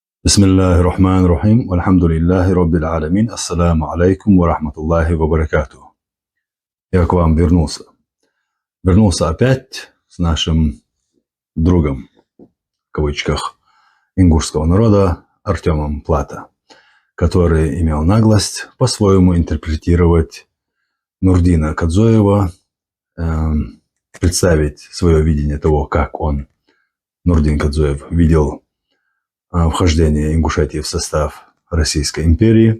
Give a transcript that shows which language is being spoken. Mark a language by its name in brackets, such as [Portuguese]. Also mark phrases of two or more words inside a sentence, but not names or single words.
[Arabic] بسم الله الرحمن الرحيم والحمد لله رب العالمين. السلام عليكم ورحمة الله وبركاته. [Russian] Я к вам вернулся. Вернулся опять с нашим другом, в кавычках, ингушского народа Артемом Плата, который имел наглость по-своему интерпретировать Нурдина Кодзоева, представить свое видение того, как он, Нурдин Кодзоев, видел вхождение Ингушетии в состав Российской империи.